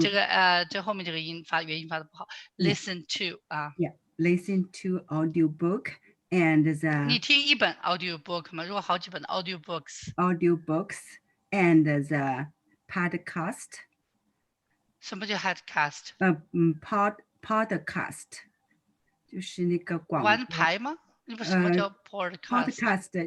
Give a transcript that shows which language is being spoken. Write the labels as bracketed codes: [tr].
[zh] 这个这后面这个音发元音发的不好。 [en] Listen to 啊。 Yeah, listen to audiobook and the [zh] 你听一本 audiobook 吗？如果好几本 audiobooks [en] and the podcast. [zh] 什么叫 podcast？ podcast 就是那个广播玩牌吗？那不什么叫 podcast？